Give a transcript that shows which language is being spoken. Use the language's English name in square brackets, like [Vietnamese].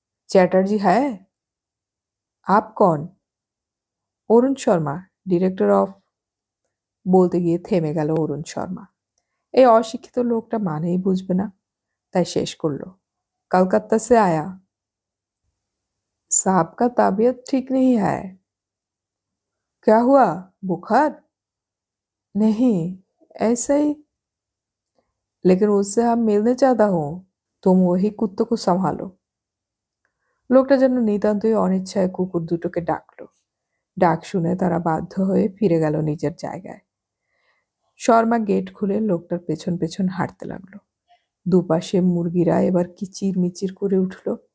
[Bangla] চ্যাটার্জি হ্যাঁ? [Hindi] আপ কন? [Bangla] অরুণ Sharma, director of. বলতে গিয়ে থেমে গেল অরুণ শর্মা। এই অশিক্ষিত লোকটা মানেই বুঝবে না, তাই শেষ করলো, [Hindi] कलकत्ता से आया। साहब का तबीयत ठीक नहीं है। क्या हुआ, बुखार? नहीं, ऐसे ही। लेकिन उससे हम मिलने चाहता हूँ। तुम वही कुत्तों को संभालो। [Bangla] লোকটা যেন নিতান্তই অনিচ্ছায় কুকুর দুটোকে ডাকলো। ডাক শুনে তারা বাধ্য হয়ে ফিরে গেল নিজের জায়গায়। শর্মা গেট খুলে লোকটার পেছন পেছন হাঁটতে লাগলো। দুপাশে মুরগিরা এবার কিচির মিচির করে উঠল।